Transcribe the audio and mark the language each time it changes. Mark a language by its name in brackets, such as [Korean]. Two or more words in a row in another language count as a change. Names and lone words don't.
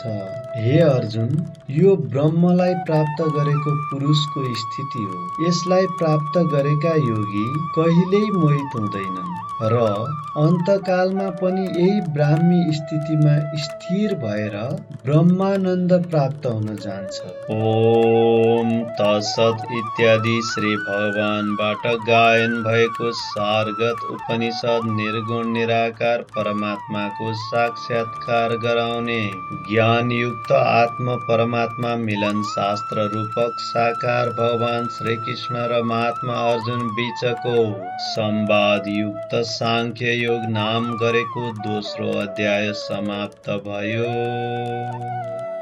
[Nepali] हे अर्जुन, यो ब्रह्मलाई प्राप्त गरेको पुरुषको स्थिति हो। यसलाई प्राप्त गरेका योगी कहिल्यै मोहित हुँदैनन् र अन्तकालमा पनि यही ब्राह्मी स्थितिमा स्थिर भएर ब्रह्मानन्द प्राप्त हुन जान्छ। ओम तत्सत् इत्यादि श्री भगवानबाट गायन भएको सारगत उपनिषद निर्गुण निराकार परमात्माको साक्षात्कार गराउने ज्ञानयुक्त आत्म परमात्मा मिलन शास्त्र रूपक साकार भगवान श्री कृष्ण र महात्मा अर्जुन बीचको संवाद युक्त सांख्य योग नाम गरेको दोस्रो अध्याय समाप्त भयो।